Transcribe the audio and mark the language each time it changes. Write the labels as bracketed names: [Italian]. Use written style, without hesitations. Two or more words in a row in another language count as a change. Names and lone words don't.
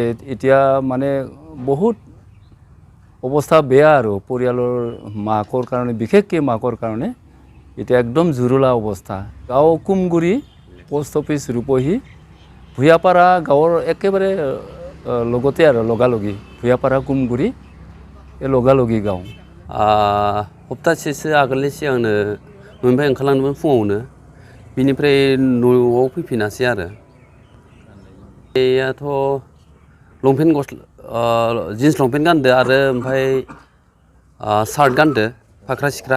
[Assamese] এতিয়া মানে বহুত অৱস্থা বেয়া আৰু পৰিয়ালৰ মাকৰ কাৰণে, বিশেষকৈ মাকৰ কাৰণে এতিয়া একদম জুৰুলা অৱস্থা। গাঁও কুমগুৰি, পোষ্ট অফিচ ৰূপহী, ভূঞাপাৰা গাঁৱৰ একেবাৰে লগতে আৰু লগালগি। ভূঞাপাৰা কুমগুৰি লগালগি গাঁও। [Bodo] सप्तासेसो आगोलनि सिगांनो न'निफ्राय ओंखारलांदोंमोन फुङावनो, बिनिफ्राय न'आव फैफिनासै आरो। बेयाथ' लंपेन्ट जिन्स लंपेन्ट गानदो आरो ओमफ्राय सार्ट गानदो फाख्रा सिख्रा।